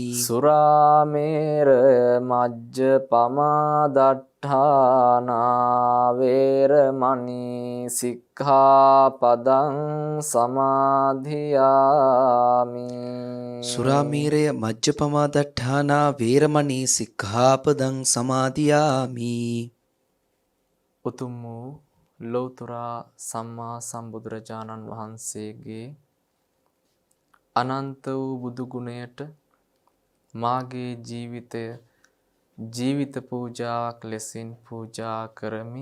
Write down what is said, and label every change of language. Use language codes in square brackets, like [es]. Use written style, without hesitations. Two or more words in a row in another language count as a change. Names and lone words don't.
[pi] සුරාමේර මජ්ජපමා දට්ඨානා වේරමණී සික්ඛාපදං සමාදියාමි. සුරාමීරය මජ්ජපමා දට්ඨානා වේරමණී සික්ඛාපදං සමාදියාමි. [si] උතුම් වූ ලෞතර සම්මා සම්බුදුරජාණන් වහන්සේගේ අනන්ත වූ බුදු ගුණයට මාගේ ජීවිතය ජීවිත පූජාවක් ලෙසින් පූජා කරමි.